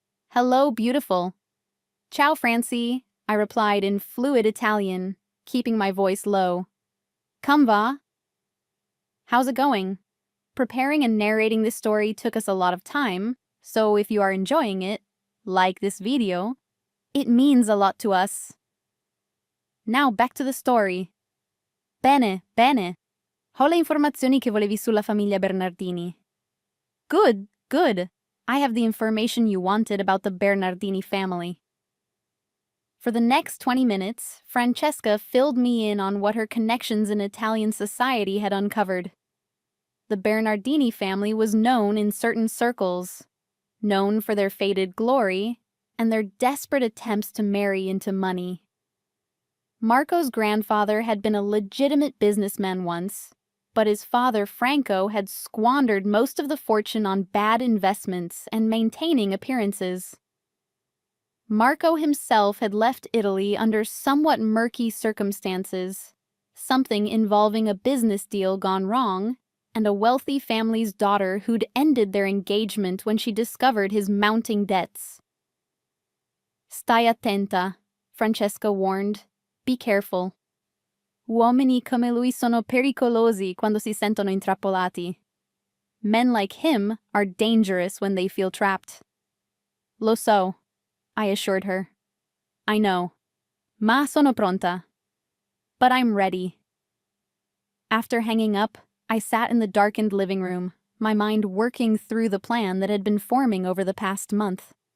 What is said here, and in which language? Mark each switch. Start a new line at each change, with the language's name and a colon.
English: "Hello, beautiful." "Ciao, Francie," I replied in fluid Italian, keeping my voice low.
Italian: "Come va?"
English: "How's it going?" Preparing and narrating this story took us a lot of time, so if you are enjoying it, like this video, it means a lot to us. Now back to the story.
Italian: Bene, bene. Ho le informazioni che volevi sulla famiglia Bernardini.
English: Good, good. I have the information you wanted about the Bernardini family. For the next 20 minutes, Francesca filled me in on what her connections in Italian society had uncovered. The Bernardini family was known in certain circles, known for their faded glory and their desperate attempts to marry into money. Marco's grandfather had been a legitimate businessman once, but his father, Franco, had squandered most of the fortune on bad investments and maintaining appearances. Marco himself had left Italy under somewhat murky circumstances, something involving a business deal gone wrong, and a wealthy family's daughter who'd ended their engagement when she discovered his mounting debts.
Italian: "Stai attenta,"
English: Francesca warned. "Be careful.
Italian: Uomini come lui sono pericolosi quando si sentono intrappolati.
English: Men like him are dangerous when they feel trapped."
Italian: "Lo so,"
English: I assured her. "I know.
Italian: Ma sono pronta.
English: But I'm ready." After hanging up, I sat in the darkened living room, my mind working through the plan that had been forming over the past month.